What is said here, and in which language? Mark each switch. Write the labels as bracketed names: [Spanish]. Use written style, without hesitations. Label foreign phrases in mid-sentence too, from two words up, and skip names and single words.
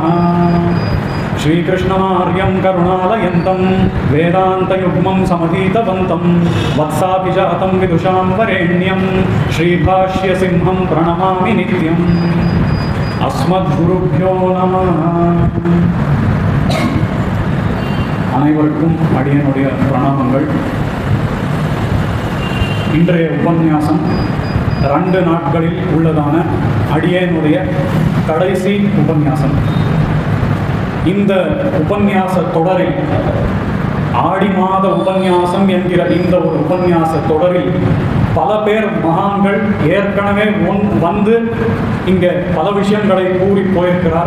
[Sanskrit] श्रीकृष्णमार्यं करुणालयन्तं वेदान्तयुग्मं समधीतवन्तं वत्साभिजातं विदुषां वरेण्यं श्रीभाष्यसिंहं प्रणमामि नित्यम् अस्मद्गुरुभ्यो नमः [Tamil] அனைவருக்கும் அடியனுடைய பிரணாமங்கள். இன்றைய உபன்யாசம் 2 நாட்களில் உள்ளதான அடியனுடைய கடைசி உபன்யாசம். இந்த உபன்யாச தொடரில் ஆடி மாத உபன்யாசம் என்கிற இந்த ஒரு உபன்யாச தொடரில் பல பேர் மகான்கள் ஏற்கனவே வந்து இங்கே பல விஷயங்களை கூறி போயிருக்கிறார்.